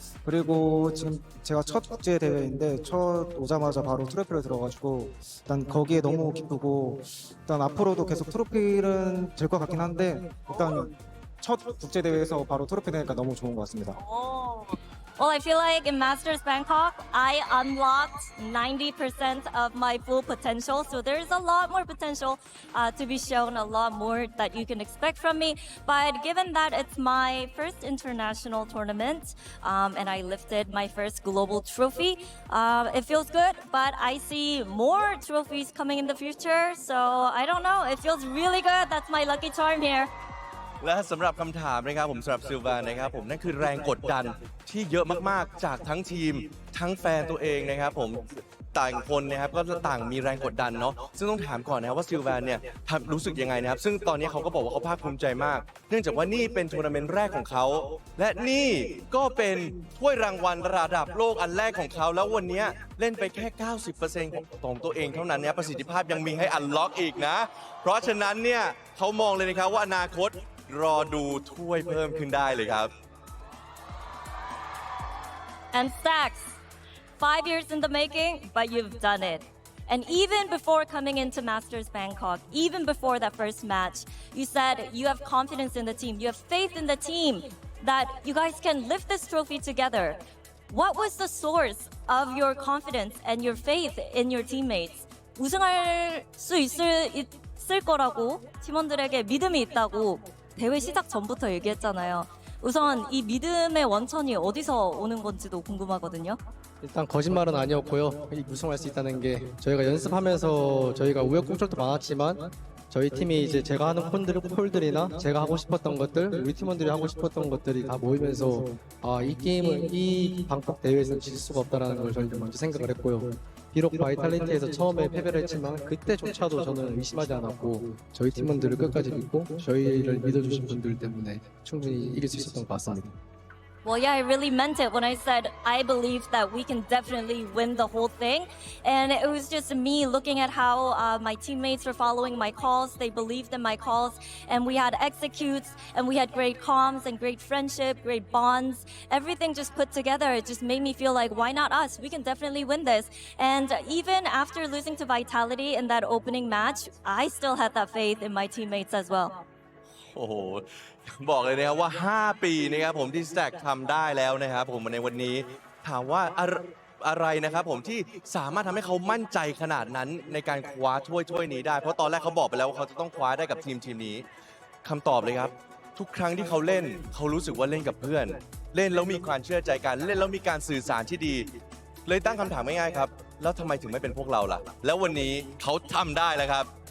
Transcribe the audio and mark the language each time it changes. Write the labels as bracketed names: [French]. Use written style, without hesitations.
[Korean] 그리고 지금 제가 첫 국제 대회인데 첫 오자마자 바로 트로피를 들어가지고 일단 거기에 너무 기쁘고 일단 앞으로도 계속 트로피는 될 것 같긴 한데 일단 첫 국제 대회에서 바로 트로피 되니까 너무 좋은 것 같습니다. [English] Well, I feel like in Masters Bangkok, I unlocked 90% of my full potential. So there's a lot more potential to be shown, a lot more that you can expect from me. But given that it's my first international tournament and I lifted my first global trophy, it feels good. But I see more trophies coming in the future. So I don't know. It feels really good. That's my lucky charm here. [Thai] และสำหรับคำถามนะครับผมสำหรับซิลวานะครับผมนั่นคือแรงกดดันที่เยอะมากๆจากทั้งทีมทั้งแฟนตัวเองนะครับผมต่างคนนะครับก็ต่างมีแรงกดดันเนาะซึ่งต้องถามก่อนนะครับว่าซิลวาเนี่ยรู้สึกยังไงนะครับซึ่งตอนนี้เขาก็บอกว่าเขาภาคภูมิใจมากเนื่องจากว่านี่เป็นทัวร์นาเมนต์แรกของเขาและนี่ก็เป็นถ้วยรางวัลระดับโลกอันแรกของเขาแล้ววันนี้เล่นไปแค่ 90% ของตัวเองเท่านั้นเนี่ยประสิทธิภาพยังมีให้อันล็อกอีกนะเพราะฉะนั้นเนี่ยเขามองเลยนะครับว่าอนาคตรอดูถ้วยเพิ่มขึ้นได้เลยครับ [English] And Stacks, 5 years in the making, but you've done it. And even before coming into Masters Bangkok, even before that first match, you said you have confidence in the team, you have faith in the team that you guys can lift this trophy together. What was the source of your confidence and your faith in your teammates? [Korean] 우승할 수 있을 거라고 팀원들에게 믿음이 있다고 대회 시작 전부터 얘기했잖아요. 우선 이 믿음의 원천이 어디서 오는 건지도 궁금하거든요. 일단 거짓말은 아니었고요. 우승할 수 있다는 게 저희가 연습하면서 저희가 우여곡절도 많았지만 저희 팀이 이제 제가 하는 콜들이나 제가 하고 싶었던 것들, 우리 팀원들이 하고 싶었던 것들이 다 모이면서 이 게임을 이 방콕 대회에서는 질 수가 없다라는 걸 저희가 먼저 생각을 했고요. 비록 바이탈리티에서 처음에 패배를 했지만 그때조차도 저는 의심하지 않았고 저희 팀원들을 끝까지 믿고 저희를 믿어주신 분들 때문에 충분히 이길 수 있었던 것 같습니다. [English] Well, yeah, I really meant it when I said I believe that we can definitely win the whole thing. And it was just me looking at how my teammates were following my calls. They believed in my calls. And we had executes, and we had great comms and great friendship, great bonds. Everything just put together. It just made me feel like, why not us? We can definitely win this. And even after losing to Vitality in that opening match, I still had that faith in my teammates as well. [Thai] โอ้โหบอกเลยนะครับว่า5 ปีนะครับผมที่ Stack ทำได้แล้วนะครับผมในวันนี้ถามว่าอะไรนะครับผมที่สามารถทำให้เขามั่นใจขนาดนั้นในการคว้าถ้วยนี้ได้เพราะตอนแรกเขาบอกไปแล้วว่าเขาจะต้องคว้าได้กับทีมนี้คำตอบเลยครับทุกครั้งที่เขาเล่นเขารู้สึกว่าเล่นกับเพื่อนเล่นแล้วมีความเชื่อใจกันเล่นแล้วมีการสื่อสารที่ดีเลยตั้งคำถามง่ายๆครับแล้วทำไมถึงไม่เป็นพวกเราล่ะแล้ววันนี้เขาทำได้แล้วครับ